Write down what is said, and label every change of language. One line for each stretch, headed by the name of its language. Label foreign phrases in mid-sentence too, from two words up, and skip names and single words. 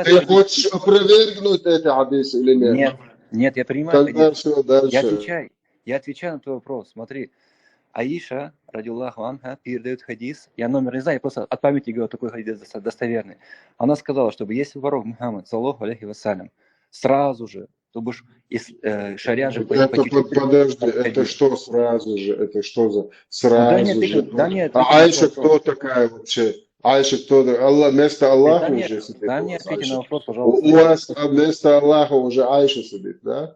Russian: Ты твои хочешь опровергнуть эти хадисы или нет? Нет, нет, я принимаю твои Тогда все, дальше. Я отвечаю на твой вопрос. Смотри, Аиша,
Arabic: رضي الله عنها,
Russian: передает хадис. Я номер не знаю, я просто от памяти говорю, такой хадис достоверный. Она сказала, чтобы если пророк Мухаммад,
Arabic: صلى الله عليه وسلم,
Russian: сразу же, чтобы шаря же Подожди, это что сразу же? Это что за сразу же? А Айша кто такая вообще? Айша кто такая? Аллах, вместо Аллаха уже сидит. Дай мне ответить на вопрос, пожалуйста. У вас вместо Аллаха уже Айша сидит, да?